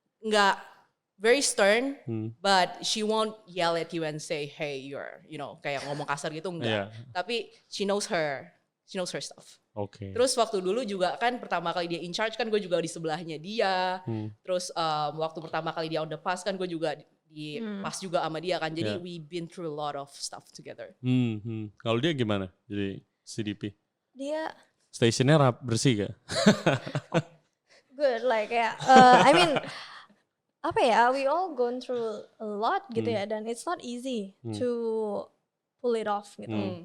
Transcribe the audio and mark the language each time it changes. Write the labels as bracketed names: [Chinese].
[English] Nggak very stern, but she won't yell at you and say, hey, you're, [Indonesian] kayak ngomong kasar gitu, enggak. Iya. [English] Tapi she knows her stuff. [Indonesian] Oke. Terus waktu dulu juga kan pertama kali dia in charge kan gue juga di sebelahnya dia. Terus waktu pertama kali dia on the pass kan gue juga di pas juga sama dia kan. [English] Jadi we been through a lot of stuff together. [Indonesian] Kalau dia gimana jadi CDP? Dia Stationnya bersih gak? [English] good, like I mean apa ya, we all gone through a lot gitu ya, dan it's not easy to pull it off gitu.